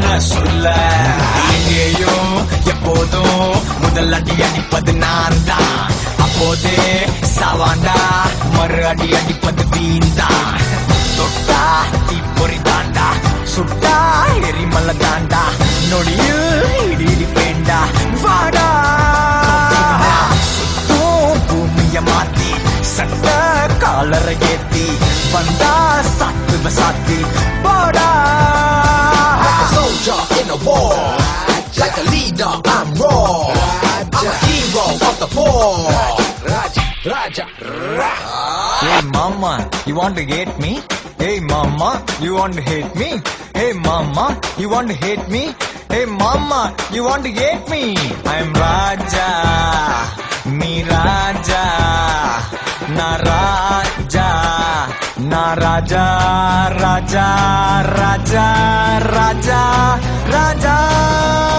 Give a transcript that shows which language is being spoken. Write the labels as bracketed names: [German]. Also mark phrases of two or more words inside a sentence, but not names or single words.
[Tamil] சொல்ல எங்கேயும் எப்போதும் முதல் அடி அடிப்பது நான் தான் அப்போதே சாவாண்டா மறு அடி அடிப்பது வீண்தான் தொட்டா தீ பொறி தாண்டா சுட்டா எரிமல தாண்டா நொடியில் இடி இடி பேண்டா வாடா சுத்தும் பூமிய மாத்தி சட்ட காலரை ஏத்தி வந்தா சாத்துவ சாத்தி போடா [English] Like a soldier in a war, like a leader I'm raw. I'm a hero of the poor. Raja, Raja, Raja. Hey mama, you want to hate me? Hey mama, you want to hate me? Hey mama, you want to hate me? Hey mama, you want to hate me? I'm Raja, me Raja, na Raja, na Raja, Raja, Raja, Raja, Raja.